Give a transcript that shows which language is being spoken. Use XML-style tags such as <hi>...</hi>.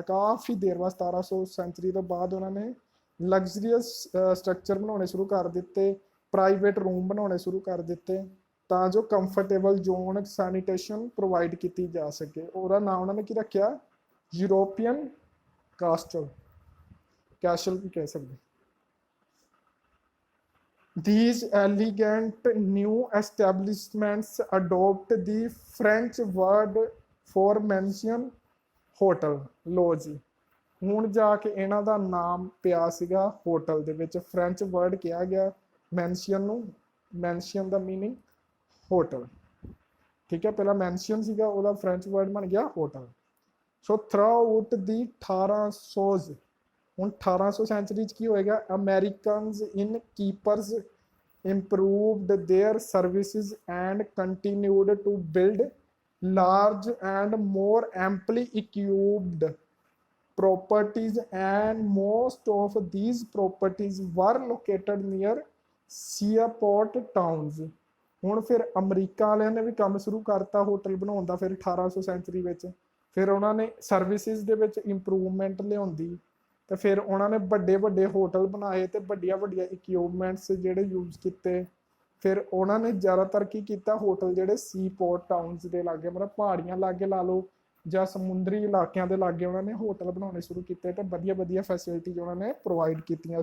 <pa>ਕਾਫੀ ਦੇਰ ਬਾਅਦ 1700 ਸੈਂਚੁਰੀ ਤੋਂ ਬਾਅਦ ਉਹਨਾਂ ਨੇ ਲਗਜ਼ਰੀਅਸ ਸਟਰਕਚਰ ਬਣਾਉਣੇ ਸ਼ੁਰੂ ਕਰ ਦਿੱਤੇ, ਪ੍ਰਾਈਵੇਟ ਰੂਮ ਬਣਾਉਣੇ ਸ਼ੁਰੂ ਕਰ ਦਿੱਤੇ ਤਾਂ ਜੋ ਕੰਫਰਟੇਬਲ ਜ਼ੋਨ ਸੈਨੀਟੇਸ਼ਨ ਪ੍ਰੋਵਾਈਡ ਕੀਤੀ ਜਾ ਸਕੇ। ਉਹਦਾ ਨਾਮ ਉਹਨਾਂ ਨੇ ਕੀ ਰੱਖਿਆ, ਯੂਰੋਪੀਅਨ ਕੈਸਲ ਵੀ ਕਹਿ ਸਕਦੇ।</pa> <en>These elegant new establishments adopt the French word for mansion, hotel, lodge,</en> <pa>ਹੁਣ ਜਾ ਕੇ ਇਹਨਾਂ ਦਾ ਨਾਮ ਪਿਆ ਸੀਗਾ ਹੋਟਲ ਦੇ ਵਿੱਚ। ਫ੍ਰੈਂਚ ਵਰਡ ਕਿਹਾ ਗਿਆ ਮੈਂਸ਼ਨ ਨੂੰ, ਮੈਂਸ਼ਨ ਦਾ ਮੀਨਿੰਗ ਹੋਟਲ, ਠੀਕ ਹੈ। ਪਹਿਲਾਂ ਮੈਂਸ਼ਨ ਸੀਗਾ, ਉਹਦਾ ਫ੍ਰੈਂਚ ਵਰਡ ਬਣ ਗਿਆ hotel.</pa> <en>so throughout the 1800s,</en> <pa>ਹੁਣ 1800 ਸੈਂਚਰੀ 'ਚ ਕੀ ਹੋਏਗਾ,</pa> <en>Americans innkeepers improved their services and continued to build large and more amply equipped properties, and most of these properties were located near seaport towns।</en> <pa>ਹੁਣ ਫਿਰ America ਵਾਲਿਆਂ ਨੇ ਵੀ ਕੰਮ ਸ਼ੁਰੂ ਕਰਤਾ ਹੋਟਲ ਬਣਾਉਣ ਦਾ ਫਿਰ 1800 ਸੈਂਚਰੀ ਵਿੱਚ। ਫਿਰ ਉਹਨਾਂ ਨੇ ਸਰਵਿਸਿਜ਼ ਦੇ ਵਿੱਚ ਇੰਪਰੂਵਮੈਂਟ ਲਿਆਉਂਦੀ, ਤੇ ਫਿਰ ਉਹਨਾਂ ਨੇ ਵੱਡੇ ਵੱਡੇ ਹੋਟਲ ਬਣਾਏ ਤੇ ਵੱਡੀਆਂ ਵੱਡੀਆਂ ਇਕਵਿਪਮੈਂਟਸ ਜਿਹੜੇ ਯੂਜ਼ ਕੀਤੇ। ਫਿਰ ਉਹਨਾਂ ਨੇ ਜ਼ਿਆਦਾਤਰ ਕੀ ਕੀਤਾ, ਹੋਟਲ ਜਿਹੜੇ ਸੀ ਪੋਰਟ ਟਾਊਨਸ ਦੇ ਲਾਗੇ, ਮਤਲਬ ਪਹਾੜੀਆਂ ਲਾਗੇ ਲਾ ਲਓ ਜਾਂ ਸਮੁੰਦਰੀ ਇਲਾਕਿਆਂ ਦੇ ਲਾਗੇ ਉਹਨਾਂ ਨੇ ਹੋਟਲ ਬਣਾਉਣੇ ਸ਼ੁਰੂ ਕੀਤੇ ਤੇ ਵਧੀਆ ਵਧੀਆ ਫੈਸਿਲਿਟੀਜ਼ ਉਹਨਾਂ ਨੇ ਪ੍ਰੋਵਾਈਡ ਕੀਤੀਆਂ।</pa>